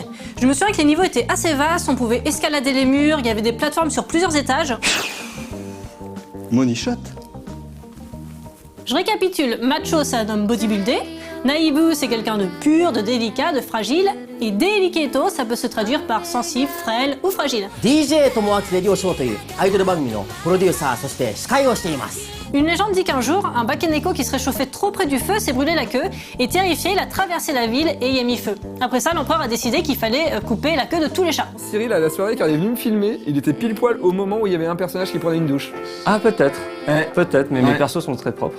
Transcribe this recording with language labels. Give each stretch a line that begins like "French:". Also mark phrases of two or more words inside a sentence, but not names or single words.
French: Je me souviens que les niveaux étaient assez vastes, on pouvait escalader les murs, il y avait des plateformes sur plusieurs étages.
English: Money shot.
French: Je récapitule, macho, c'est un homme bodybuildé. Naibu, c'est quelqu'un de pur, de délicat, de fragile. Et Deliketo, ça peut se traduire par sensible, frêle ou fragile.
Japanese: DJ Tomoaki Radio Show というアイドル番組のプロデューサーそして司会をしています。
French: Une légende dit qu'un jour, un Bakeneko qui se réchauffait trop près du feu s'est brûlé la queue et terrifié, il a traversé la ville et y a mis feu. Après ça, l'empereur a décidé qu'il fallait couper la queue de tous les chats. Cyril, à la soirée, quand il est venu me filmer, il était pile poil au moment où il y avait un personnage qui prenait une douche. Ah, peut-être. Peut-être, mais mes persos sont très propres.